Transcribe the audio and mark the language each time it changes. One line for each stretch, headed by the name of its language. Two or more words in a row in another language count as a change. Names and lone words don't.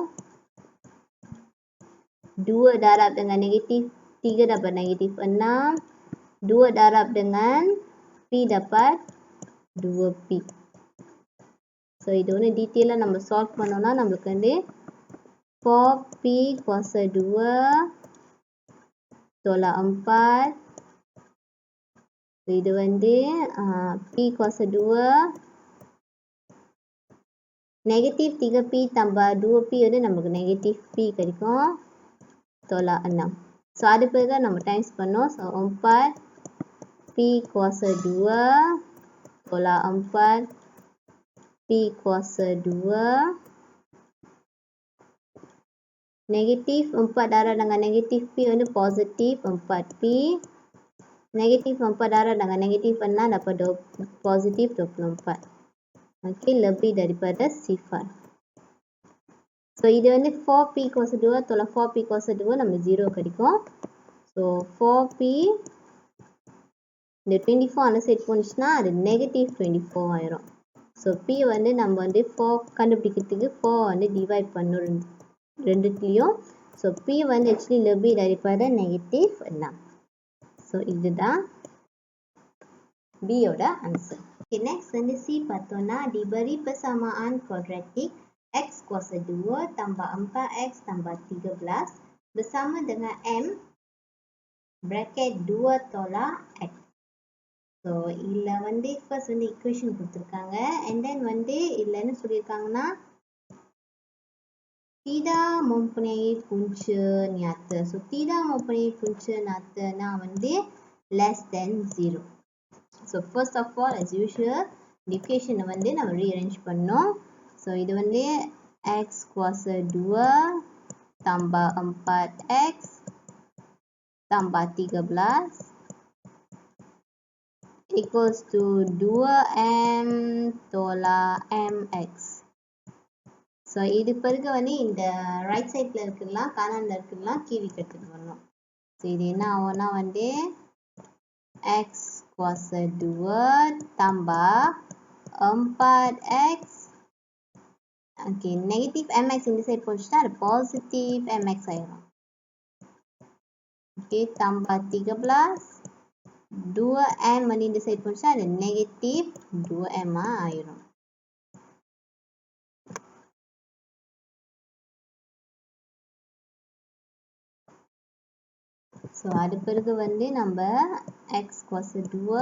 Malay: 2 darab dengan negatif 3 dapat negatif 6. 2 darab dengan P dapat 2P.
Tamil: So, இது ஒன்று டீட்டெயிலாக நம்ம சால்வ் பண்ணோம்னா நம்மளுக்கு வந்து
Malay: 4P kuasa 2 tolak 4.
Tamil: So, இது வந்து
Malay: P kuasa 2 negatif 3P tambah 2P
Tamil: வந்து நமக்கு negatif P கிடைக்கும்
Malay: tolak 6.
Tamil: So, அது பிறகு நம்ம டைம்ஸ் பண்ணோம். So,
Malay: 4P kuasa 2 tolak 4 P kuasa 2. Negatif 4 darab dengan negatif P வந்து positif 4P. Negatif 4 darab dengan negatif 6 dapat positif 24. Okay, lebih daripada sifar.
Tamil: So, இது வந்து
Malay: 4P kuasa 2 tolak 4P kuasa 2
Tamil: நம்ம 0 கிடைக்கும். So, 4P இந்த 24 அந்த சைட் போனுச்சுன்னா அது
English: negative 24
Tamil: ஆயிரும். So, P வந்து நம்ம வந்து 4 கண்டுபிடிக்கிறதுக்கு 4 வந்து டிவைட் பண்ணணும் ரெண்டுத்துலையும்.
Malay: So, P வந்து actually lebih daripada negative 6.
Tamil: So, இதுதான் B யோட answer.
English: Okay, next
Tamil: வந்து C பார்த்தோம்னா
Malay: diberi persamaan kuadratik x kuasa 2 tambah 4x tambah 13 bersama dengan M bracket 2 tolak x.
Tamil: So, இதில் வந்து first வந்து equation கொடுத்துருக்காங்க.
English: And then
Tamil: வந்து இதில் என்ன சொல்லியிருக்காங்கன்னா
Malay: tidak mempunyai punca nyata. So, tidak mempunyai punca nyata வந்து
English: less than 0. So, first of all as usual the equation
Tamil: வந்து நம்ம
English: rearrange பண்ணோம்.
Malay: So,
Tamil: இது வந்து
Malay: x kuasa 2 tambah 4x tambah 13
English: equals to
Malay: 2m tolak mx.
Tamil: So இது பிறகு வந்து இந்த ரைட் சைட்ல இருக்கலாம் கார்னர்ல இருக்கலாம் கீழே எடுத்துட்டு வரணும். So இது என்ன ஆகும்னா வந்து
Malay: x kuasa 2 tambah 4x.
Tamil: Okay,
English: negative mx
Tamil: இந்த சைடு போச்சுட்டா அது
English: positive mx
Tamil: ஆயிரும். Okay,
Malay: tambah 13 2m
Tamil: வந்து இந்த சைடு போச்சுட்டா அது
English: negative 2m
Tamil: ஆயிரும். So அது பிறகு வந்து நம்ம
Malay: x kuasa 2.